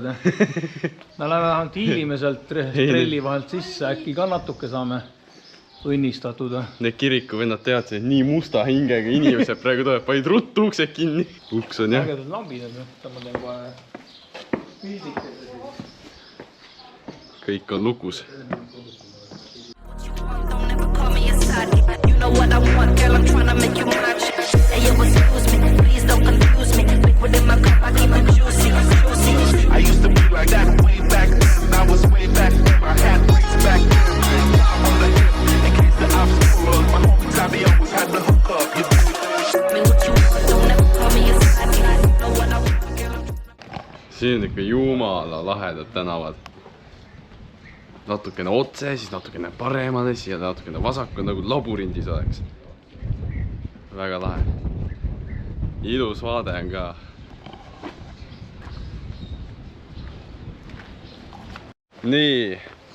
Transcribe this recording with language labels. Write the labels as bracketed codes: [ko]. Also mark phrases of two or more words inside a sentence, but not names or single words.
[et] Me läheme vähemalt hiilime sealt trelli vahelt sisse, äkki ka natuke saame õnnistatud. Need kirikuvennad teavad, et nii musta hingega inimesed praegu tuleb, panid ruttu uksed kinni. Uks on jah. Ägedad lambid on, ma teen kohe pildikese. Kõik on lukus. [en] You know what I want, girl, I'm trying to make you my chick. Hey, yo, excuse me, please don't confuse me. Liquid in my cup, I keep it juicy, juicy. I used to be like that way back then. I was way back then. I had ways back then. I'm on the hip, in case the obstacle was my home. Tommy always had the hook up. You do me what you want, don't ever call me a side. You know what I want, girl. [et] Siin on ikka jumala lahedad tänavad. Natukene otse, siis natukene paremale, siis natukene vasakul, nagu laburindis oleks. Väga lahe. Ilus vaade on ka. Nii,